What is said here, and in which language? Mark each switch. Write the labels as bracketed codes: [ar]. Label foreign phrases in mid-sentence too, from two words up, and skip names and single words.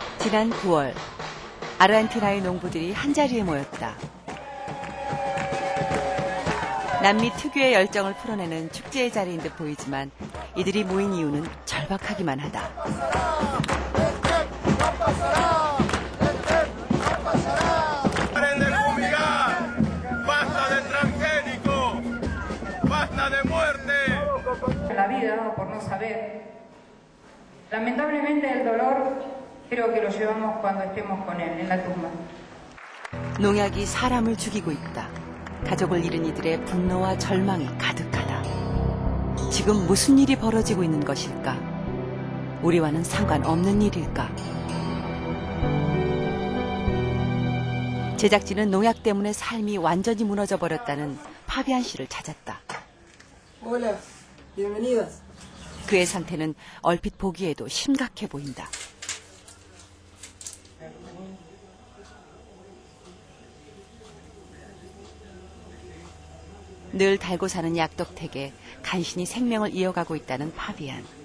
[ko] 지난 9월 아르헨티나의 농부들이 한자리에 모였다. 남미 특유의 열정을 풀어내는 축제의 자리인 듯 보이지만 이들이 모인 이유는 절박하기만 하다. [es] La vida por no saber. Lamentablemente el dolor creo que lo llevamos cuando estemos con él en la tumba. [ko] 농약이 사람을 죽이고 있다. 가족을 잃은 이들의 분노와 절망이 가득하다. 지금 무슨 일이 벌어지고 있는 것일까? 우리와는 상관없는 일일까? 제작진은 농약 때문에 삶이 완전히 무너져 버렸다는 파비안 씨를 찾았다. [es] Hola, bienvenidas. [ko] 그의 상태는 얼핏 보기에도 심각해 보인다. 늘 달고 사는 약독택에 간신히 생명을 이어가고 있다는 파비안.